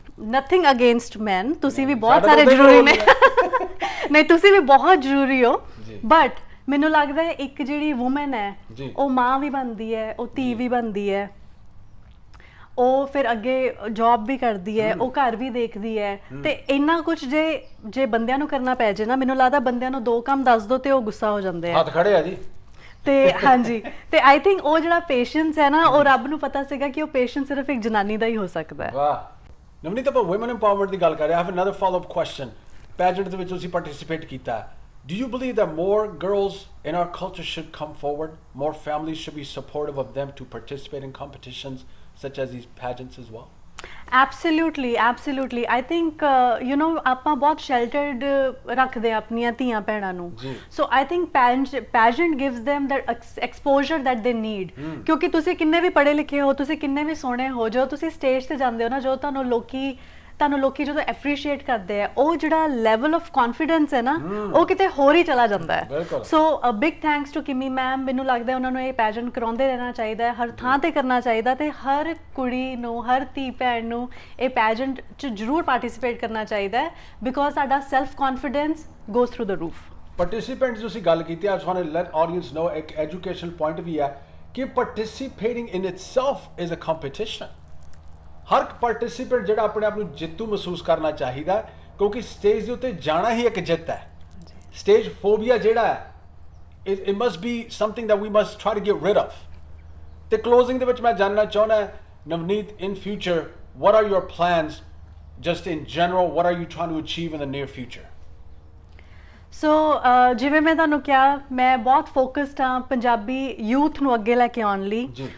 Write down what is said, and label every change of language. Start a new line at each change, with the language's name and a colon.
English: nothing against man,
Punjabi: ਤੁਸੀਂ ਵੀ ਬਹੁਤ ਸਾਰੇ ਜ਼ਰੂਰੀ ਨੇ, ਨਹੀਂ ਤੁਸੀਂ ਵੀ ਬਹੁਤ ਜ਼ਰੂਰੀ ਹੋ, ਬਟ ਮੈਨੂੰ ਲੱਗਦਾ ਹੈ ਇੱਕ ਜਿਹੜੀ ਵੂਮਨ ਹੈ ਉਹ ਮਾਂ ਵੀ ਬਣਦੀ ਹੈ, ਉਹ ਧੀ ਵੀ ਬਣਦੀ ਹੈ, ਉਹ ਫਿਰ ਅੱਗੇ ਜੌਬ ਵੀ ਕਰਦੀ ਹੈ, ਉਹ ਘਰ ਵੀ ਦੇਖਦੀ ਹੈ, ਤੇ ਇੰਨਾ ਕੁਝ ਜੇ ਬੰਦਿਆਂ ਨੂੰ ਕਰਨਾ ਪੈ ਜੇ ਨਾ, ਮੈਨੂੰ ਲੱਗਦਾ ਬੰਦਿਆਂ ਨੂੰ 2 ਕੰਮ ਦੱਸ ਦੋ ਤੇ ਉਹ ਗੁੱਸਾ ਹੋ ਜਾਂਦੇ ਆ, ਹੱਥ ਖੜੇ ਆ ਜੀ। ਤੇ ਹਾਂਜੀ, ਤੇ
English: I think
Punjabi: ਉਹ ਜਿਹੜਾ ਪੇਸ਼ੈਂਸ ਹੈ ਨਾ, ਉਹ ਰੱਬ ਨੂੰ ਪਤਾ ਸੀਗਾ ਕਿ ਉਹ ਪੇਸ਼ੈਂਸ ਸਿਰਫ ਇੱਕ ਜਨਾਨੀ ਦਾ ਹੀ ਹੋ ਸਕਦਾ ਹੈ। ਵਾਹ। ਨਵਨੀਤ, ਆਪਾਂ ਵੂਮਨ ਐਮਪਾਵਰਮੈਂਟ ਦੀ ਗੱਲ ਕਰ ਰਹੇ ਹਾਂ।
English: I have another follow-up question.
Punjabi: Pageant ਦੇ ਵਿੱਚ ਤੁਸੀਂ ਪਾਰਟਿਸਿਪੇਟ ਕੀਤਾ,
English: do you believe that more girls in our culture should come forward? More families should be supportive of them to participate in competitions such as these pageants as well? Absolutely. I think
Punjabi: ਆਪਾਂ ਬਹੁਤ
English: sheltered
Punjabi: ਰੱਖਦੇ ਆ ਆਪਣੀਆਂ ਧੀਆਂ ਭੈਣਾਂ ਨੂੰ,
English: so I think pageant gives them that exposure that they need।
Punjabi: ਕਿਉਂਕਿ ਤੁਸੀਂ ਕਿੰਨੇ ਵੀ ਪੜ੍ਹੇ ਲਿਖੇ ਹੋ, ਤੁਸੀਂ ਕਿੰਨੇ ਵੀ ਸੋਹਣੇ ਹੋ, ਜੋ ਤੁਸੀਂ ਸਟੇਜ ਤੇ ਜਾਂਦੇ ਹੋ ਨਾ, ਜੋ ਤੁਹਾਨੂੰ ਲੋਕੀ ਜਦੋਂ ਐਪਰੀਸ਼ੀਏਟ ਕਰਦੇ ਆ, ਉਹ ਜਿਹੜਾ
English: level of confidence
Punjabi: ਹੈ ਨਾ, ਉਹ ਕਿਤੇ ਹੋਰ ਹੀ ਚਲਾ ਜਾਂਦਾ ਹੈ।
English: so a big thanks to
Punjabi: Kimi ma'am. ਮੈਨੂੰ ਲੱਗਦਾ ਉਹਨਾਂ ਨੂੰ ਇਹ ਪੈਜੈਂਟ ਕਰਾਉਂਦੇ ਰਹਿਣਾ ਚਾਹੀਦਾ ਹੈ, ਹਰ ਥਾਂ ਤੇ ਕਰਨਾ ਚਾਹੀਦਾ, ਤੇ ਹਰ ਕੁੜੀ ਨੂੰ, ਹਰ ਧੀ ਭੈਣ ਨੂੰ ਇਹ ਪੈਜੈਂਟ 'ਚ ਜ਼ਰੂਰ ਪਾਰਟਿਸਿਪੇਟ ਕਰਨਾ ਚਾਹੀਦਾ ਹੈ, ਬਿਕੋਜ਼ ਸਾਡਾ ਸੈਲਫ ਕੌਨਫੀਡੈਂਸ
English: Goes through the roof.
Punjabi: ਪਾਰਟਿਸਿਪੈਂਟ ਤੁਸੀਂ ਗੱਲ ਕੀਤੀ,
English: I want to let audience know,
Punjabi: ਇੱਕ ਐਜੂਕੇਸ਼ਨਲ ਪੁਆਇੰਟ ਵੀ ਹੈ ਕਿ
English: Participating in itself is a competition.
Punjabi: ਹਰ ਪਾਰਟਿਸਿਪੈਂਟ ਜਿਹੜਾ ਆਪਣੇ ਆਪ ਨੂੰ ਜੇਤੂ ਮਹਿਸੂਸ ਕਰਨਾ ਚਾਹੀਦਾ, ਕਿਉਂਕਿ ਸਟੇਜ ਦੇ ਉੱਤੇ ਜਾਣਾ ਹੀ ਇੱਕ ਜਿੱਤ ਹੈ। ਸਟੇਜ ਫੋਬੀਆ ਜਿਹੜਾ ਹੈ,
English: It must be something that we must try to get rid of.
Punjabi: ਤੇ ਕਲੋਜ਼ਿੰਗ ਦੇ ਵਿੱਚ ਮੈਂ ਜਾਣਨਾ ਚਾਹੁੰਦਾ, Navneet,
English: In future what are your plans just in general? What are you trying to achieve in the near future?
Punjabi: ਸੋ ਜਿਵੇਂ ਮੈਂ ਤੁਹਾਨੂੰ ਕਿਹਾ, ਮੈਂ ਬਹੁਤ ਫੋਕਸਡ ਹਾਂ ਪੰਜਾਬੀ ਯੂਥ ਨੂੰ ਅੱਗੇ ਲੈ ਕੇ ਆਉਣ ਲਈ।